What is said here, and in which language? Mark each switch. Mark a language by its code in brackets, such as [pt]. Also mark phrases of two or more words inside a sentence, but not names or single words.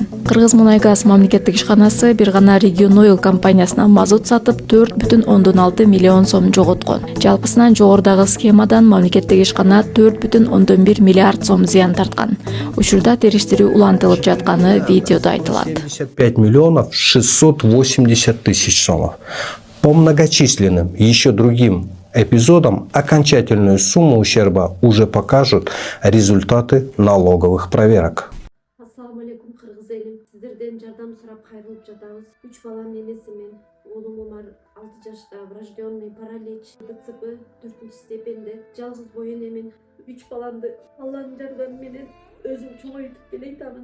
[ky] Кыргыз-Мунайгаз мамлекеттик ишканасы бир гана Регион Ойл компаниясына мазут сатып 4,6 миллион сом жоготкон. Жалпысынан жогорудагы схемадан мамлекеттик ишкана 4,1 миллиард сом зыян тарткан. Учурда териштирүү улантылып жатканы видеодо айтылат. [ru] 75 миллионов 680 тысяч сомов. По многочисленным еще другим эпизодам окончательную сумму ущерба уже покажут результаты налоговых проверок. [ky] Ассаламу алейкум, кыргыз элим. Сиздерден жардам сурап кайрылып жатабыз. 3 баланын энесимин. Оğlum Умар 6 жашта, [ru] врожденный паралич, [ky] ДЦП 4 степенде. Жалгыз боюн эмин. 3 баламды Алланын жардамы менен өзүм чоңойтуп келатамын.